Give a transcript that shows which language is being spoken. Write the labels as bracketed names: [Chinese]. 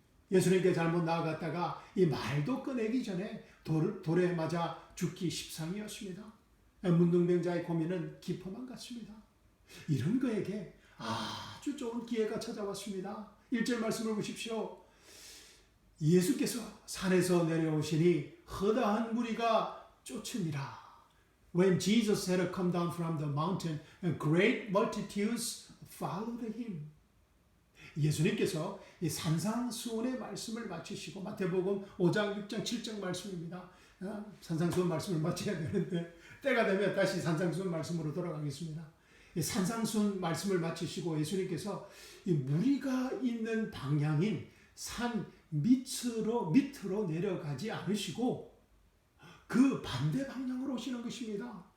[Korean] 예수님께 잘못 나아갔다가 이 말도 꺼내기 전에 돌에 맞아 죽기 십상이었습니다. 문둥병자의 고민은 깊어만 갔습니다. 이런 그에게 아주 좋은 기회가 찾아왔습니다. 1절 말씀을 보십시오. 예수께서 산에서 내려오시니 허다한 무리가 쫓으니라. [English] When Jesus had come down from the mountain, great multitudes followed him. [Korean] 예수님께서 이 산상수훈의 말씀을 마치시고 마태복음 5장, 6장, 7장 말씀입니다. 산상수훈 말씀을 마쳐야 되는데 때가 되면 다시 산상수훈 말씀으로 돌아가겠습니다. 이 산상수훈 말씀을 마치시고 예수님께서 이 무리가 있는 방향인 산 밑으로 내려가지 않으시고 그 반대 방향으로 오시는 것입니다.